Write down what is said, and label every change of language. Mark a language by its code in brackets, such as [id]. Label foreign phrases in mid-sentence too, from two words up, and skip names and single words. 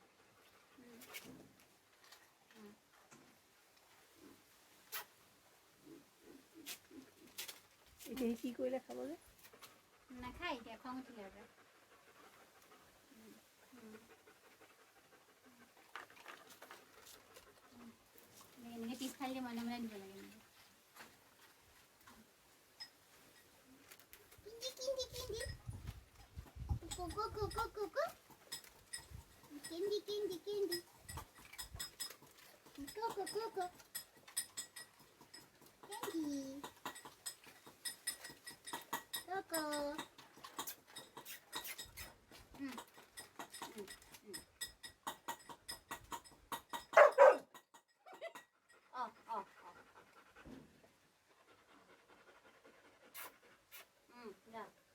[as] এতিয়া কি কৰিলে খাব যে নাখায় এতিয়া খং উঠিলে আৰু এনেকৈ পিছ খাই দিয়ে মনে মনে দিব লাগে কিন্দি কিন্দি কোকো কোকো কোকো কিন্দি কিন্দি কিন্দি কোকো কোকো কিন্দি কোকো Yeah.